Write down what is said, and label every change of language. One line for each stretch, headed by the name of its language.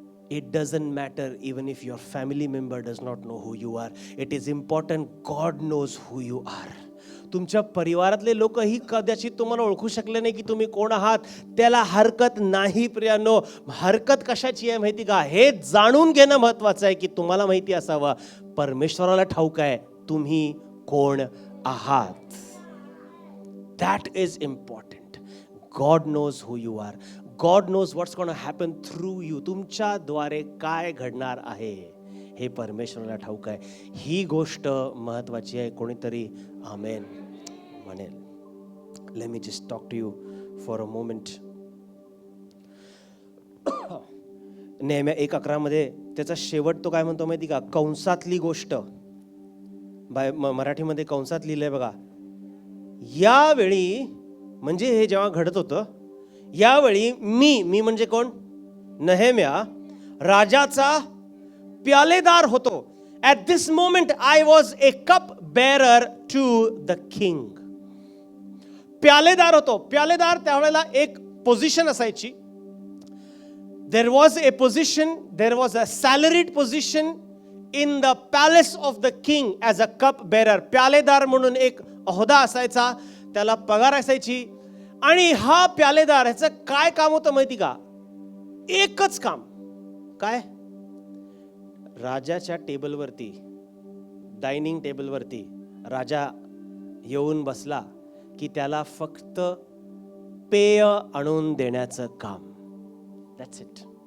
English: It doesn't matter even if your family member does not know who you are. It is important God knows who you are.
Marathi: तुमच्या परिवारातले लोकही कदाचित तुम्हाला ओळखू शकले नाही की तुम्ही कोण आहात. त्याला हरकत नाही प्रियानो. हरकत कशाची आहे माहिती का? हे जाणून घेणं महत्वाचं आहे की तुम्हाला माहिती असावं, परमेश्वराला ठाऊक आहे तुम्ही कोण आहात.
English: That is important. God knows who you are. God knows what's going to happen through you.
Marathi: तुमच्याद्वारे काय घडणार आहे हे परमेश्वराला ठाऊक आहे. ही गोष्ट महत्वाची आहे. कोणीतरी आमेन म्हणेल.
English: Let me just talk to you for a moment.
Marathi: नेहम्या 1:11 मध्ये त्याचा शेवट तो काय म्हणतो माहिती का? कंसातली गोष्ट. मराठीमध्ये कंसात लिहिलंय बघा. यावेळी म्हणजे हे जेव्हा घडत होतं, यावेळी मी म्हणजे कोण? नेहम्या राजाचा प्यालेदार होतो.
English: At this moment I was a cup bearer to the king.
Marathi: प्यालेदार होतो. प्यालेदार त्यावेळेला एक पोझिशन असायची.
English: There was a position, there was a salaried position in the palace of the king as a cup bearer.
Marathi: प्यालेदार म्हणून एक अहोदा असायचा, त्याला पगार असायची. आणि हा प्यालेदार, ह्याचं काय काम होतं माहिती का? एकच काम. काय? राजाच्या टेबलवरती, डायनिंग टेबलवरती राजा येऊन बसला की त्याला फक्त पेय आणून देण्याचं काम.
English: That's it.